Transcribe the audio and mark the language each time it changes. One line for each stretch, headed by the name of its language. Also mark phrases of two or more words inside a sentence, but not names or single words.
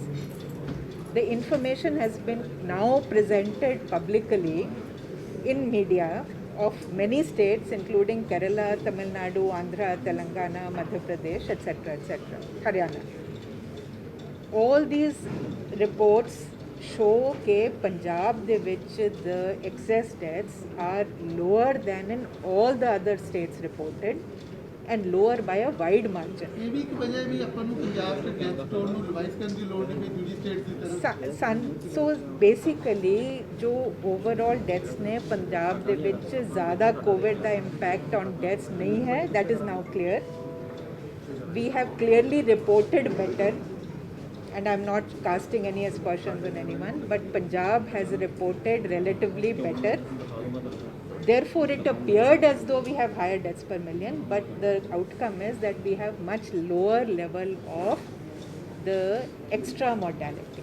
English: The information has been now presented publicly in media of many states, including Kerala, Tamil Nadu, Andhra, Telangana, Madhya Pradesh, etc., Haryana. All these reports show that Punjab de which the excess deaths are lower than in all the other states reported, and lower by a wide margin.
Punjabi: ਇਹ ਵੀ ਇੱਕ ਵਜ੍ਹਾ ਹੈ ਵੀ ਆਪਾਂ ਨੂੰ ਪੰਜਾਬ ਦੇ ਡੈਥ ਟੋਲ ਨੂੰ ਰਿਵਾਈਜ਼ ਕਰਨ ਦੀ ਲੋੜ ਨਹੀਂ ਪਈ ਦੂਜੀ ਸਟੇਟ ਦੀ ਤਰ੍ਹਾਂ
English: So basically
Punjabi: जो
English: overall deaths
Punjabi: ਨੇ ਪੰਜਾਬ ਦੇ ਵਿੱਚ ਜ਼ਿਆਦਾ COVID ਦਾ
English: impact on deaths
Punjabi: ਨਹੀਂ ਹੈ,
English: that is now clear. We have clearly reported better, and I'm not casting any aspersions on anyone, but Punjab has reported relatively better. Therefore, it appeared as though we have higher deaths per million, but the outcome is that we have much lower level of the extra mortality.